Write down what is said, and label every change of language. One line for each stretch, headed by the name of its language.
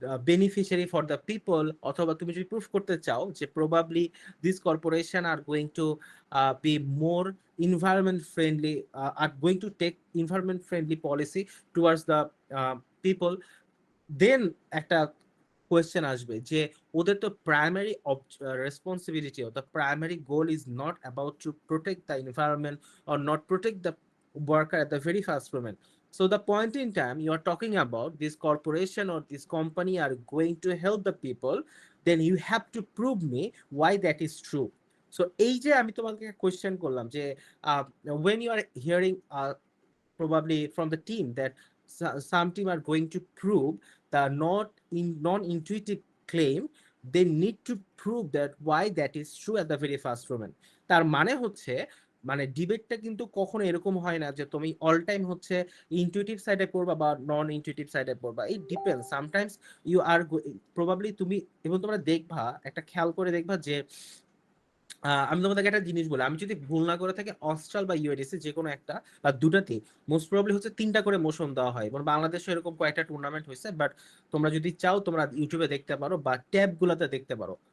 English: beneficiary for the people,
Bangla: অথবা তুমি যদি প্রুফ করতে চাও যে
English: Probably this corporation are going to be more environment friendly, are going to take environment friendly policy towards the people, then একটা question আসবে যে ওদের তো primary responsibility, the primary goal is not about to protect the environment or not protect the worker at the very first moment. So the point in time you are talking about this corporation or this company are going to help the people, then you have to prove me why that is true. So
Bangla: এই যে আমি তোমাকে question করলাম যে
English: when you are hearing probably from the team that some team are going to prove the not in non-intuitive claim, they need to prove that why that is true at the very first moment.
Bangla: তার মানে হচ্ছে মানে ডিবেটটা কিন্তু কখনো এরকম হয় না যে তুমি অল টাইম হচ্ছে ইনটুইটিভ সাইডে পড়বা বা নন ইনটুইটিভ সাইডে পড়বা,
English: it depends sometimes you are probably
Bangla: তুমি, এবং তোমরা দেখবা একটা খেয়াল করে দেখবা যে আমি তোমাদেরকে একটা জিনিস বলি, আমি যদি ভুল না করে থাকি অস্ট্রাল বা ইউএডিসি যে কোনো একটা বা দুটাতেই মোস্ট প্রবাবলি হচ্ছে 3টা করে মোশন দেওয়া হয়, এবং বাংলাদেশে এরকম কয়েকটা টুর্নামেন্ট হয়েছে, বাট তোমরা যদি চাও তোমরা ইউটিউবে দেখতে পারো বা ট্যাব গুলাতে দেখতে পারো।